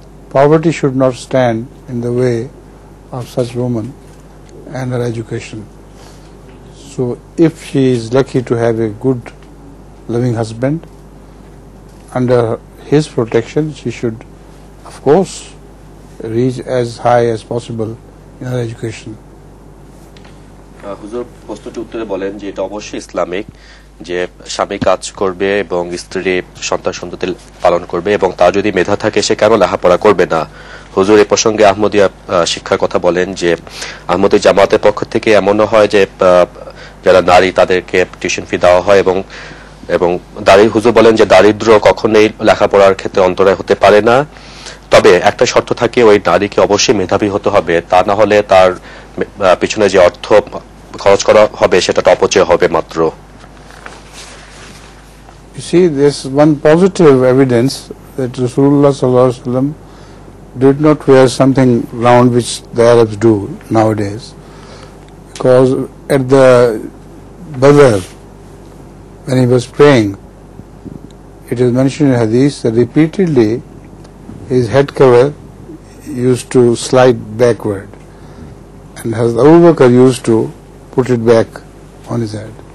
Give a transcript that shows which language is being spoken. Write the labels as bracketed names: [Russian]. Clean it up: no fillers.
[English] Poverty should not stand in the way of such woman and her education. So if she is lucky to have a good loving husband, under his protection she should of course reach as high as possible in her education. [Bangla] হুজুর প্রশ্নটি উত্তরে বলেন যে এটা অবশ্যই Islamic যে স্বামী কাজ করবে এবং স্ত্রী সন্তান সন্ততি পালন করবে, এবং তার যদি মেধা থাকে সে কেন লেখাপড়া করবে না। হুজুর এই প্রসঙ্গে আহমদিয়া শিক্ষার কথা বলেন যে আহমদি জামাতের পক্ষ থেকে এমনও হয় যে যারা নারী তাদেরকে টিউশন ফি দেওয়া হয়, এবং হুজুর বলেন যে দারিদ্র কখনোই লেখাপড়ার ক্ষেত্রে অন্তরায় হতে পারে না, তবে একটা শর্ত থাকে ওই নারীকে অবশ্যই মেধাবী হতে হবে, তা না হলে তার পিছনে যে অর্থ খরচ করা হবে সেটা অপচয় হবে মাত্র। [English] You see, there's one positive evidence that Rasulullah sallallahu alaihi wasallam did not wear something round which the Arabs do nowadays, because at the Badr, when he was praying, it is mentioned in Hadith that repeatedly his head cover used to slide backward, and Hazrat Abu Bakr used to put it back on his head.